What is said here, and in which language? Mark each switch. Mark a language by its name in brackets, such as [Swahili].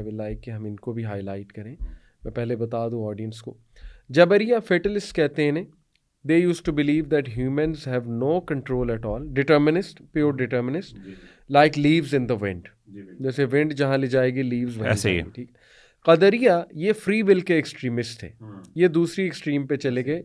[English] I will like [Urdu] کہ ہم ان کو بھی ہائی لائٹ کریں. میں پہلے بتا دوں آڈینس کو, جبریہ فیٹلسٹ کہتے ہیں انہیں. [English] They used to believe that humans have no control at all, determinist, pure determinist, like leaves in the wind. [Urdu] جیسے ونڈ جہاں لے جائے گی لیوز وہیں جائیں گی. ٹھیک. قدریہ یہ فری ول کے ایکسٹریمسٹ تھے, یہ دوسری ایکسٹریم پہ چلے گئے.